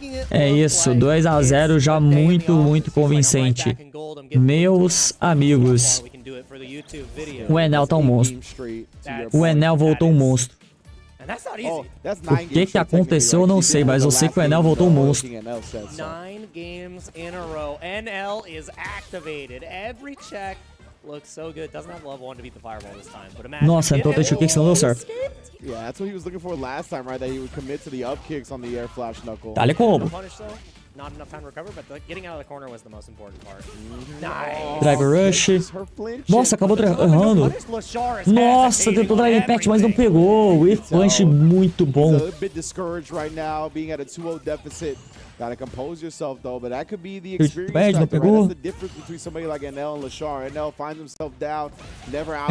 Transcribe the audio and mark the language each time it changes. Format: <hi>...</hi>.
<pt>É isso, 2-0 já muito convincente. Meus amigos, o Enel tá um monstro. O Enel voltou um monstro. O que aconteceu eu não sei, mas eu sei que o Enel voltou um monstro.</pt> <en>9 games in a row. NL is activated. Every check looks so good. Doesn't have level 1 to beat the fireball this time. But imagine.</en> <pt>Nossa, então deixa o kick, senão deu certo.</pt> <en>Yeah, that's what he was looking for last time, right? That he would commit to the up kicks on the air flash knuckle.</en> <pt>Dá-lhe combo.</pt> <en>Not enough time to recover, but getting out of the corner was the most important part. Nice.</en> <pt>Driver Rush. Nossa, acabou errando. Nossa, tentou Drive Impact, mas não pegou. E punch muito bom.</pt> <en>He's a bit discouraged right now, being at a 2-0 deficit. Gotta compose yourself though, but that could be the experience factor, right? That's the difference between somebody like Enel and @𝗔𝗽liche. Enel finds himself down, never out.</en>